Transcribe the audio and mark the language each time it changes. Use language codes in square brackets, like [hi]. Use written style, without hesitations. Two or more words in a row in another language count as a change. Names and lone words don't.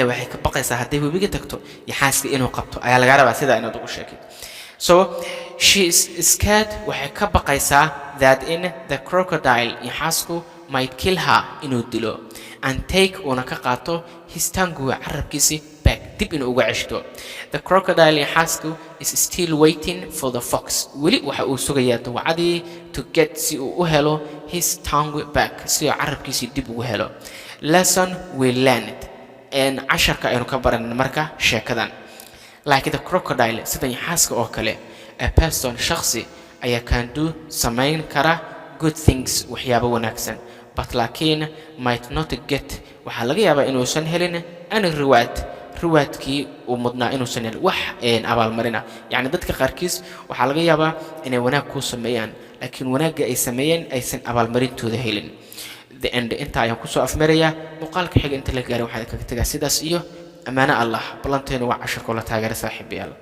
[so] waxay ka baqaysaa haddii webiga tagto yaxaaska inuu qabto ayaa laga rabaa sida inaad ugu sheekay [en] so she is scared [so] waxay ka baqaysaa [en] that in the crocodile [so] yaxaasku [en] might kill her [so] inuu dilo [en] and take [so] una ka qaato [en] his tongue [so] carabkiisi back dib inuu uga ceshto [en] the crocodile [so] yaxaasku [en] is still waiting for the fox [so] weli waxa uu sugayaa dawacadii [en] to get [so] si uu u helo [en] his tongue back [so] si uu carabkiisi dib ugu helo [en] lesson we learned and [so] casharka aynu ka baran marka sheekadan [en] like the crocodile [so] sida yaxaaska oo kale a person shakhsi ayaa [en] can do [so] samayn kara [en] good things [so] waxyaabo wanaagsan but laakiin [en] might not get [so] waxa laga yaabaa inuusan helin any riwaadkii uu mudnaa inuusan helin wax abaalmarina yani dadka qaarkiis waxa laga yaabaa inay wanaag ku sameeyaan laakiin wanaagga ay sameeyeen aysan abaalmarintooda helin [en] the end [so] inta ayaan kusoo afmaraya muuqaalka xiga inta la gaaray waxaan kaga tagaa sidaas iyo amaana Allah ballanteena waa casharka la taageero saaxiibayaal